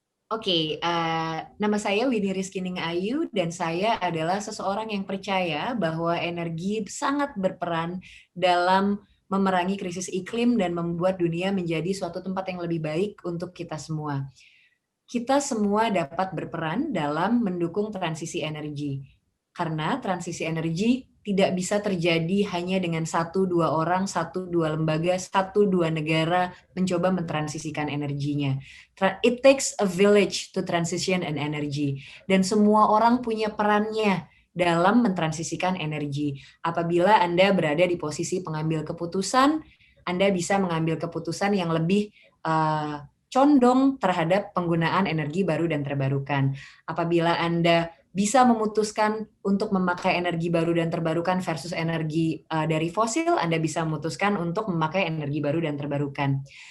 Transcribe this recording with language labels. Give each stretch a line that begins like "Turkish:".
Indonesian: Oke, nama saya Wini Rizkiningayu dan saya adalah seseorang yang percaya bahwa energi sangat berperan dalam memerangi krisis iklim dan membuat dunia menjadi suatu tempat yang lebih baik untuk kita semua. Kita semua dapat berperan dalam mendukung transisi energi. Karena transisi energi tidak bisa terjadi hanya dengan 1-2 orang, 1-2 lembaga, 1-2 negara mencoba mentransisikan energinya.
English: It takes a village to transition an energy.
Indonesian: Dan semua orang punya perannya dalam mentransisikan energi. Apabila Anda berada di posisi pengambil keputusan, Anda bisa mengambil keputusan yang lebih condong terhadap penggunaan energi baru dan terbarukan. Apabila Anda bisa memutuskan untuk memakai energi baru dan terbarukan versus energi dari fosil, Anda bisa memutuskan untuk memakai energi baru dan terbarukan.